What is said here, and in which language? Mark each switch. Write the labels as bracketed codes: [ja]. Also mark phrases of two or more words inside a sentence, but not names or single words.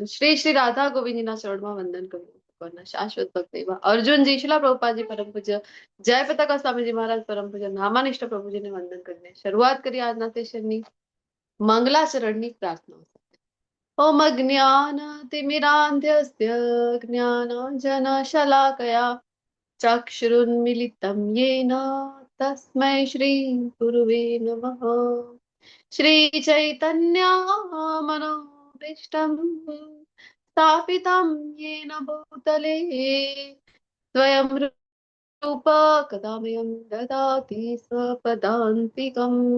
[gu] શ્રી શ્રી રાધા ગોવિંદજીના ચરણમાં વંદન કર્યું. ભગવાનના શાશ્વત ભક્ત એવા અર્જુનજી, શિલા પ્રભુપાદજી પરમ પૂજ્ય જયપ્રતાકા સ્વામીજી મહારાજ પરમ પૂજ્ય નામાનિષ્ઠ પ્રભુજીને વંદન કરીને શરૂઆત કરીએ આજના સેશનની મંગલાચરણની પ્રાર્થના. [sa] ઓમ જ્ઞાન તિમિરાંધ્યસ્ય જ્ઞાનાંજનશલાકયા ચક્ષુરુન્મિલિतं येन तस्मै श्री गुरुवे नमः. श्री चैतन्य मनोभीष्टं स्थापितं येन भूतले स्वयं रूप कदामयं ददाति स्वपदान्तिकं